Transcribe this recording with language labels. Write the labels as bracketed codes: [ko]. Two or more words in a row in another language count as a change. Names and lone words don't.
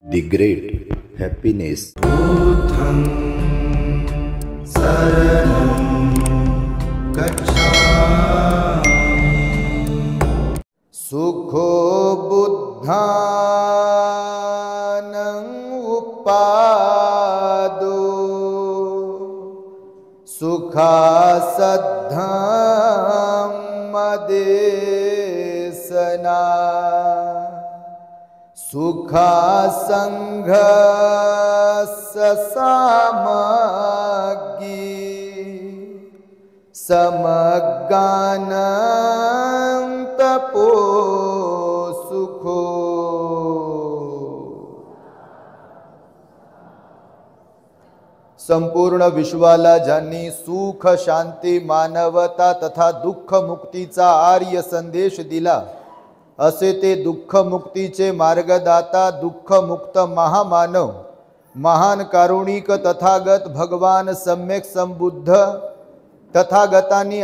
[en] The great happiness. [pi] बुद्धं शरणं गच्छामि। सुखो बुद्धानं उपादो सुखासद्धम्मदेशना सुखासंघस्य सामग्गी समगानं तपो सुखो। [mr] संपूर्ण विश्वाला ज्यांनी सुख शांती मानवता तथा दुःख मुक्तीचा आर्य संदेश दिला, असे ते दुःख मुक्तीचे मार्गदाता दुःख मुक्त महामानव महान कारुणिक तथागत भगवान सम्यक संबुद्ध तथागतांनी